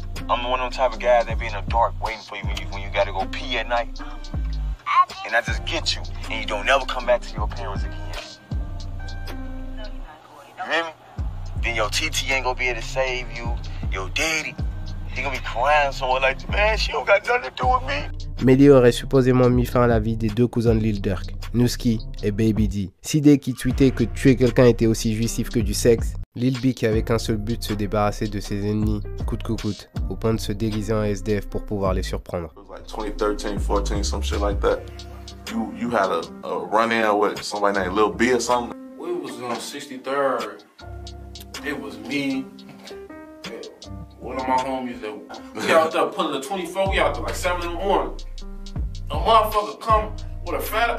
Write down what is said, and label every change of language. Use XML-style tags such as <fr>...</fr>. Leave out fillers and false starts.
<en>I'm one of them type of guys that be in the dark waiting for you when you gotta go pee at night. And I just get you, and you don't never come back to your parents again. You hear me? Then your TT ain't gonna be able to save you. Your daddy, he gonna be crying somewhere like, man, she don't got nothing to do with me.</en> <fr>Melly aurait supposément mis fin à la vie des deux cousins de Lil Durk, Newski et Baby D. C-Day qui tweetait que tuer quelqu'un était aussi jouissif que du sexe. Lil B qui avait qu'un seul but, de se débarrasser de ses ennemis, coûte que coûte, au point de se déguiser en SDF pour pouvoir les surprendre.</fr> <en>Like 2013, 14, some shit like that. You had a run-in with somebody named Lil B or something? We was on 63rd. It was me. One of my homies that we out there pulling the 24. We out there like 7 in the morning. A motherfucker come with a fat.</en>